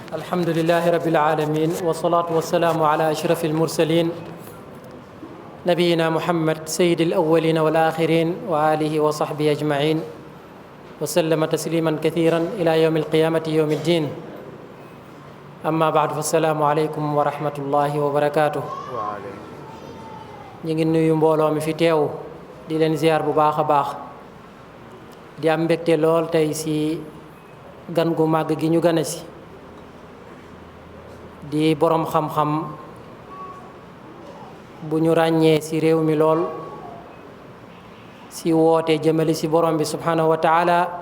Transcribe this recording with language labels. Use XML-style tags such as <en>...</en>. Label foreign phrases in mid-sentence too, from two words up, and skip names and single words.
<ar>الحمد لله رب العالمين والصلاة والسلام على أشرف المرسلين نبينا محمد سيد الأولين والآخرين وآله وصحبه أجمعين وسلم تسليما كثيرا إلى يوم القيامة يوم الدين أما بعد فالسلام عليكم ورحمة الله وبركاته</ar> <wo>ñu ngi nuyu mbooloo mi fi teew di leen ziar bu baax a baax di am mbégte lool tey si gan gu màgg gi ñu gane si di boroom xam-xam bu ñu ràññee si réew mi lool si woote jëmale si borom bi</wo> <ar>سبحانه وتعالى</ar>